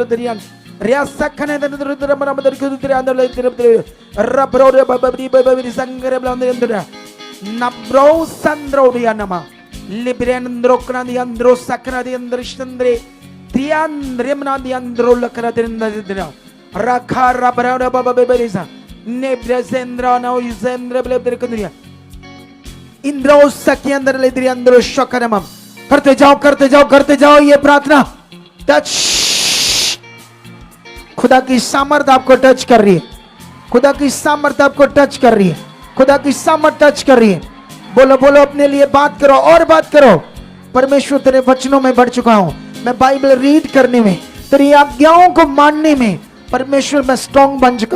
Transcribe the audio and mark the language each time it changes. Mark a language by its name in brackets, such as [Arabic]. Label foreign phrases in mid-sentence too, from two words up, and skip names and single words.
[Hindi] derian riasakane dendra manamdar kudriandra lebdre rabro babadi babadi sangare blandendra nabro sandro dianama librendro kradiandro sakradiandra shandre triandremna diandro lakradendra rakha rabra bababebeza nebrezendra no izendra lebdre kudria indro sakyandra ledriandro shokanamam करते जाओ करते जाओ करते जाओ। ये प्रार्थना टच, खुदा की सामर्थ आपको टच कर रही है, खुदा की सामर्थ आपको टच कर रही है, खुदा की सामर्थ टच कर रही है। बोलो बोलो, अपने लिए बात करो और बात करो। परमेश्वर तेरे वचनों में बढ़ चुका हूं, मैं बाइबल रीड करने में, तेरी आज्ञाओं को मानने में परमेश्वर मैं स्ट्रॉन्ग बन चुका।